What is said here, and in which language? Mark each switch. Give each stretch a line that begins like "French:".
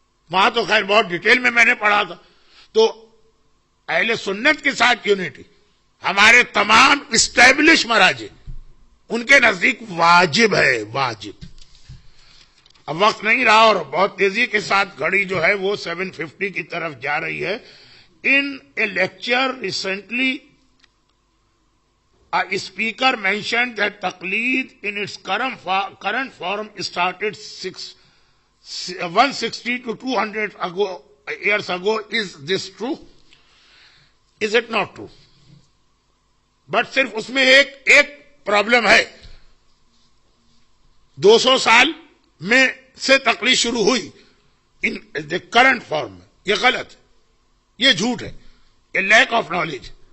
Urdu: وہاں تو خیر بہت ڈیٹیل میں نے پڑھا تھا. تو اہل سنت کے ساتھ یونٹی ہمارے تمام اسٹیبلش مراجع ان کے نزدیک واجب ہے، واجب. اب وقت نہیں رہا اور بہت تیزی کے ساتھ گھڑی جو ہے وہ 7:50 کی طرف جا رہی ہے.
English: In a lecture recently a speaker mentioned that taqleed in its current form started 160 to 200 years ago. Is this true? Is it not true?
Urdu: But صرف اس میں ایک پرابلم ہے. 200 سال میں سے تقلید شروع ہوئی ان
English: the current form
Urdu: میں. یہ غلط ہے، یہ جھوٹ ہے، یہ لیک آف نالج.